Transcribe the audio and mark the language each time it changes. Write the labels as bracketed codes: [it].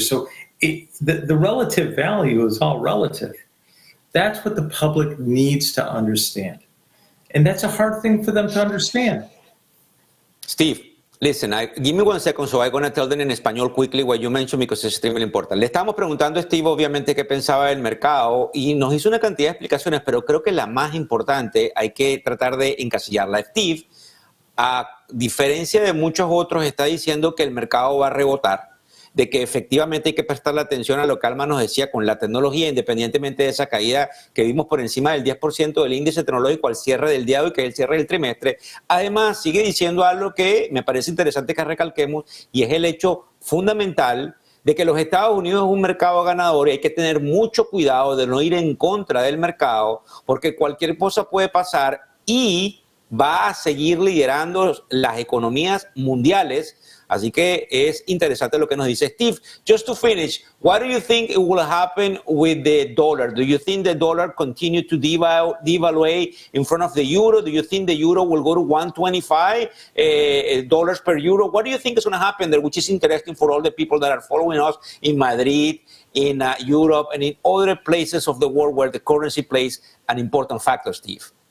[en] So the relative value is all relative. That's what the public needs to understand. And that's a hard thing for them to understand. Steve, listen, give me 1 second, so I'm going to tell them in español quickly what you mentioned because it's extremely important. [es] Le estábamos preguntando a Steve, obviamente, qué pensaba del mercado y nos hizo una cantidad de explicaciones, pero creo que la más importante hay que tratar de encasillarla. Steve, a diferencia de muchos otros, está diciendo que el mercado va a rebotar, de que efectivamente hay que prestarle atención a lo que Alma nos decía con la tecnología, independientemente de esa caída que vimos por encima del 10% del índice tecnológico al cierre del día de hoy, que es el cierre del trimestre. Además, sigue diciendo algo que me parece interesante que recalquemos, y es el hecho fundamental de que los Estados Unidos es un mercado ganador y hay que tener mucho cuidado de no ir en contra del mercado, porque cualquier cosa puede pasar y va a seguir liderando las economías mundiales. Así que es interesante lo que nos dice Steve. [en] Just to finish, what do you think will happen with the dollar? Do you think the dollar continue to devaluate in front of the euro? Do you think the euro will go to 125 dollars per euro? What do you think is going to happen there, which is interesting for all the people that are following us in Madrid, in Europe, and in other places of the world where the currency plays an important factor, Steve?